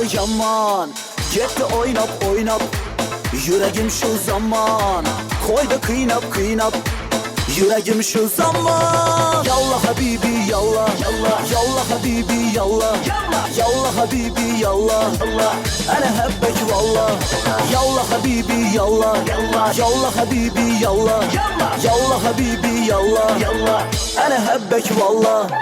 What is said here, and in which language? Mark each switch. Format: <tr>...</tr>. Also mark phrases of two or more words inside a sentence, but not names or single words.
<tr>yaman Gitti oynap oynap, yüreğim şu zaman Koydu kıynap kıynap, yüreğim şu zaman</tr> <ar>يلا حبيبي يلا، يلا حبيبي يلا يلا حبيبي يلا، أنا بحبك والله يلا حبيبي يلا، يلا حبيبي يلا يلا حبيبي يلا، أنا بحبك والله</ar>